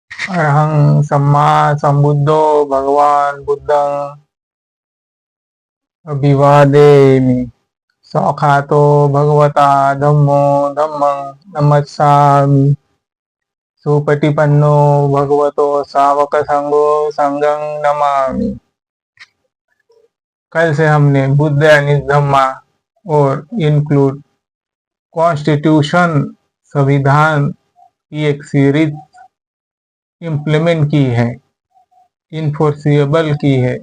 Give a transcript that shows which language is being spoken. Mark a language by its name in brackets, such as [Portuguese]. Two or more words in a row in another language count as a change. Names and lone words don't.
[Pali] अरहं सम्मा सम्बुद्धो भगवान् बुद्धं अभिवादेमि। सौखातो भगवता धम्मो धम्मं नमस्सामि। सुपटिपन्नो भगवतो सावक संगो संगं नमामि। [Hindi] कल से हमने बुद्ध यानी धम्मा और [English] include constitution [Hindi] संविधान की एक [English] series implement [Hindi] की है, इन्फोर्सिबल की है।